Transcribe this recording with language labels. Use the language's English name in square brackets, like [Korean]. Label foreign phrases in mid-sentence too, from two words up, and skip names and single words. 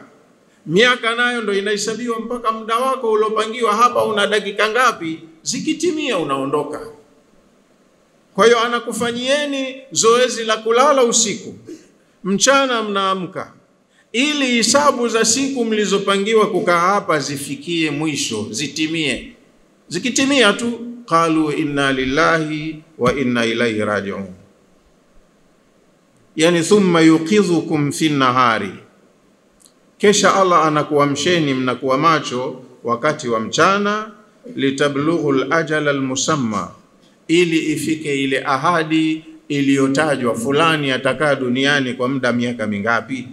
[Swahili] Miaka nayo ndo inahesabiwa mpaka muda wako uliopangiwa hapa una dakika ngapi, zikitimia unaondoka. Kwa hiyo anakufanyieni zoezi la kulala usiku, mchana mnaamka, ili hisabu za siku mlizopangiwa kukaa hapa zifikie mwisho, zitimie. Zikitimia tu, [Arabic] قالوا إنا لله وإنا إليه راجعون. [Swahili] Yani [Arabic] ثم يوقظكم في النهار, [Swahili] kisha Allah anakuamsheni mnakuwa macho wakati wa mchana, [Arabic] لتبلغوا الأجل المسمى, [Swahili] ili ifike ile ahadi iliyotajwa, fulani atakaa duniani kwa muda miaka mingapi.